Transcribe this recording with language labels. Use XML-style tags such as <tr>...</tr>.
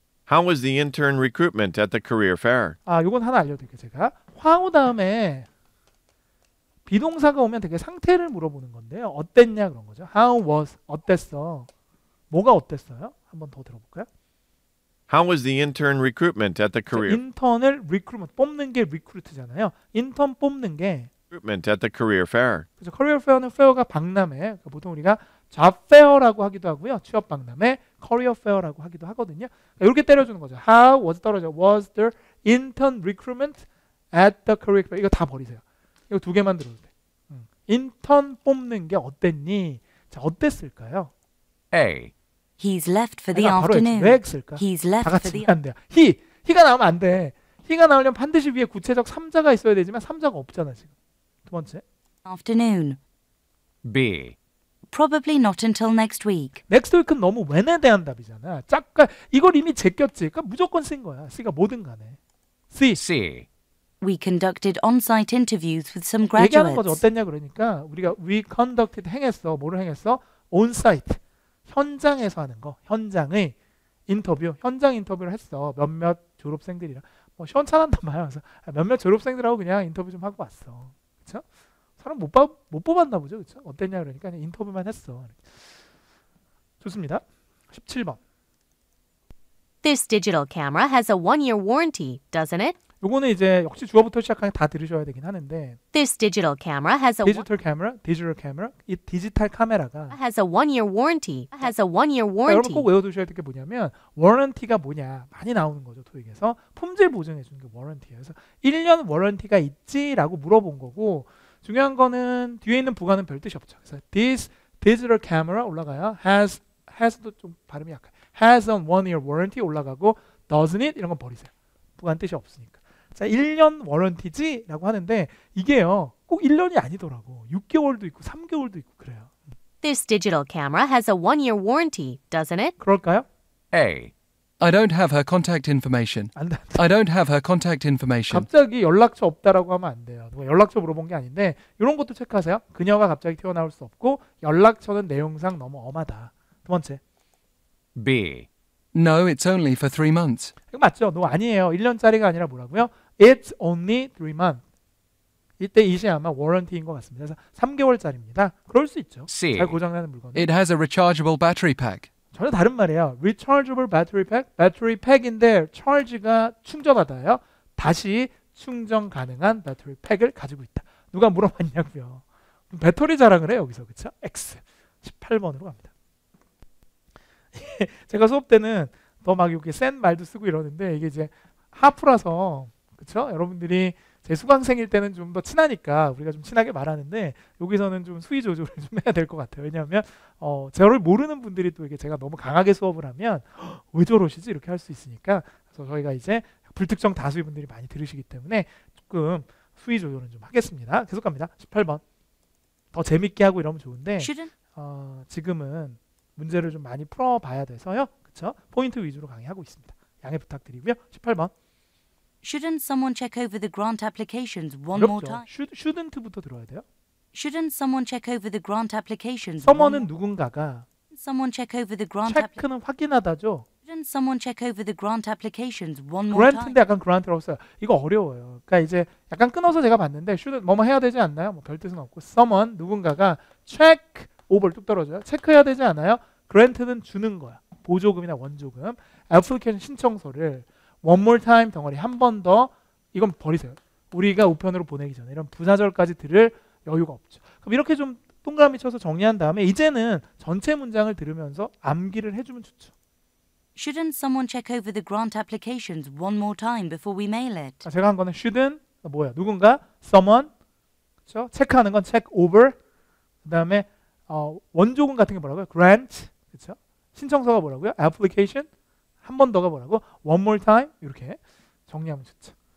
<en>How was the intern recruitment at the career fair?</en> <ko>요건 하나 알려드릴게요. 제가 how 다음에 비동사가 오면 되게 상태를 물어보는 건데요. 어땠냐 그런 거죠.</ko> <en>How was</en> <ko>어땠어? 뭐가 어땠어요? 한번 더 들어볼까요?</ko> <en>How was the intern recruitment at the career</en> <ko>인턴을 리크루트 뽑는 게 리크루트잖아요. 인턴 뽑는 게</ko> <en>recruitment at the career fair?</en> <ko>그래서 커리어 페어는 페어가 박람회. 그러니까 보통 우리가 잡 페어라고 하기도 하고요. 취업 박람회, 커리어 페어라고 하기도 하거든요. 그러니까 이렇게 때려주는 거죠.</ko> <en>How was</en> <ko>떨어져.</ko> <en>Was the intern recruitment at the career fair?</en> <ko>이거 다 버리세요. 이거 두 개만 들어도 돼. 인턴 뽑는 게 어땠니? 자, 어땠을까요?</ko> <en>A, He's left for the</en> <ko>내가 바로 했지.</ko> <en>afternoon.</en> <ko>왜 쓸까?</ko> <en>He's</en> <ko>다</ko> <en>left for</en> <ko>같이</ko> <en>the</en> <ko>안 돼요. he가 나오면 안 돼. he가 나오려면 반드시 위에 구체적 3자가 있어야 되지만 3자가 없잖아 지금. 두 번째.</ko> <en>afternoon. B, Probably not until next week.</en> <ko>넥스트 위크는 너무 when에 대한 답이잖아. 짝까 이걸 이미 제꼈지. 그러니까 무조건 쓴 거야. C가 뭐든 간에. C.</ko> <en>C, We conducted on-site interviews with some</en> <ko>얘기하는 거죠.</ko> <en>graduates.</en> <ko>어땠냐 그러니까 우리가</ko> <en>we conducted</en> <ko>행했어. 뭐를 행했어? on-site. 현장에서 하는 거. 현장의 인터뷰. 현장 인터뷰를 했어. 몇몇 졸업생들이랑. 뭐 시원찮았단 말이야. 그래서 몇몇 졸업생들하고 그냥 인터뷰 좀 하고 왔어. 그렇죠? 사람 못 뽑았나 보죠. 그렇죠? 어땠냐 그러니까 그냥 인터뷰만 했어. 좋습니다. 17번.</ko> <en>This digital camera has a 1-year warranty, doesn't it?</en> <ko>요거는 이제 역시 주어부터 시작하니 다 들으셔야 되긴 하는데</ko> <en>This digital camera has a</en> <ko>디지털 카메라, 이 디지털 카메라가</ko> <en>has a 1-year warranty. Has a 1-year</en> <ko>그러니까 여러분</ko> <en>warranty.</en> <ko>꼭 외워두셔야 될 게 뭐냐면 워런티가 뭐냐 많이 나오는 거죠. 토익에서 품질 보증해 주는 게 워런티예요. 그래서 1년 워런티가 있지라고 물어본 거고 중요한 거는 뒤에 있는 부가는 별 뜻이 없죠. 그래서</ko> <en>this digital camera</en> <ko>올라가요. has도 좀 발음이 약해.</ko> <en>has a 1-year warranty</en> <ko>올라가고</ko> <en>doesn't it</en> <ko>이런 건 버리세요. 부가는 뜻이 없으니까. 자, 1년 워런티지라고 하는데 이게요. 꼭 1년이 아니더라고. 6개월도 있고 3개월도 있고 그래요.</ko> <en>This digital camera has a 1-year warranty, doesn't it?</en> <ko>그럴까요?</ko> <en>A, I don't have her contact information.</en> <ko>안 돼.</ko> <en>I don't have her contact information.</en> <ko>갑자기 연락처 없다라고 하면 안 돼요. 누가 연락처 물어본 게 아닌데 이런 것도 체크하세요. 그녀가 갑자기 튀어나올 수 없고 연락처는 내용상 너무 엄하다. 두 번째.</ko> <en>B, No, it's only for 3 months.</en> <ko>이거 맞죠? 너 아니에요. 1년짜리가 아니라 뭐라고요?</ko> <en>It's only 3 months.</en> <ko>이때 이시 아마 워런티인 것 같습니다. 그래서 3개월짜리입니다. 그럴 수 있죠.</ko> <en>C,</en> <ko>잘 고장나는 물건.</ko> <en>It has a rechargeable battery pack.</en> <ko>전혀 다른 말이에요.</ko> <en>Rechargeable battery pack.</en> <ko>배터리 팩인데 charge가 충전하다예요. 다시 충전 가능한 배터리 팩을 가지고 있다. 누가 물어봤냐고요. 배터리 자랑을 해요. 여기서. 그렇죠? X. 18번으로 갑니다. 제가 수업 때는 더 막 이렇게 센 말도 쓰고 이러는데 이게 이제 하프라서 그렇죠? 여러분들이 제 수강생일 때는 좀 더 친하니까 우리가 좀 친하게 말하는데 여기서는 좀 수위 조절을 좀 해야 될 것 같아요. 왜냐하면 저를 모르는 분들이 또 이게 제가 너무 강하게 수업을 하면 왜 저러시지 이렇게 할 수 있으니까 그래서 저희가 이제 불특정 다수의 분들이 많이 들으시기 때문에 조금 수위 조절은 좀 하겠습니다. 계속 갑니다. 18번. 더 재밌게 하고 이러면 좋은데</ko> <en>Shouldn't</en> <ko>지금은 문제를 좀 많이 풀어봐야 돼서요. 그렇죠? 포인트 위주로 강의하고 있습니다. 양해 부탁드리고요. 18번.</ko> <en>Shouldn't someone check over the grant applications one more</en> <ko>어렵죠.</ko> <en>time?</en> <ko>shouldn't부터 들어야 돼요.</ko> <en>Shouldn't someone check over the grant applications?</en> <ko>someone은 누군가가</ko> <en>Someone check over the grant app.</en> <ko>체크는 확인하다죠.</ko> <en>Shouldn't someone check over the grant applications one more time?</en> <ko>grant인데 약간 grant라고 써요. 이거 어려워요. 그러니까 이제 약간 끊어서 제가 봤는데 should 뭐뭐 해야 되지 않나요? 뭐 별 뜻은 없고 someone 누군가가 check over 뚝 떨어져요. 체크해야 되지 않아요? grant는 주는 거야. 보조금이나 원조금. application 신청서를</ko> <en>one more time</en> <ko>덩어리 한 번 더 이건 버리세요. 우리가 우편으로 보내기 전에 이런 부사절까지 들을 여유가 없죠. 그럼 이렇게 좀 동그라미 쳐서 정리한 다음에 이제는 전체 문장을 들으면서 암기를 해주면 좋죠.</ko> <en>Shouldn't someone check over the grant applications one more time before we mail it?</en> <ko>제가 한 거는 shouldn't 뭐야? 누군가 someone 그렇죠? 체크하는 건 check over 그다음에 원조금 같은 게 뭐라고요? grant 그렇죠? 신청서가 뭐라고요? application 한 번 더가 뭐라고?</ko> <en>one more time</en> <ko>이렇게 정리하면 좋죠.</ko>